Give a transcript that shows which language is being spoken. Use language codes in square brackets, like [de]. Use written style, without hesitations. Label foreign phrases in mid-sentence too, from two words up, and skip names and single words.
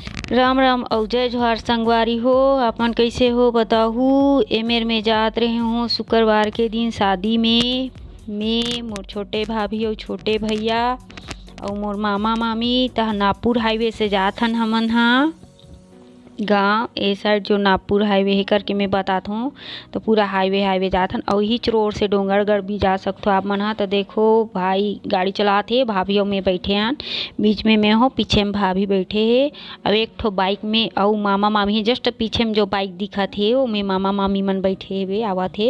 [hne] राम राम अउ जय जोहार संगवारी हो। अपन कैसे हो बताहू। एमेर में जात रहे हो शुक्रवार के दिन शादी में। मैं मोर छोटे भाभी और छोटे भैया और मोर मामा मामी तह नागपुर हाईवे से जात हन हमन हा गाँव ए साइड जो नागपुर हाईवे है करके मैं बतात हूँ। तो पूरा हाईवे जात हन और हिच रोड से डोंगरगढ़ भी जा सकते हो आप मन हा। तो देखो भाई गाड़ी चलात हे, भाभी और मैं बैठे हन, बीच में मैं हो, पीछे में भाभी बैठे हे और एक ठो बाइक में और मामा मामी है। जस्ट पीछे में जो बाइक दिखत हे वो में मामा मामी मन बैठे हुए आवत हे।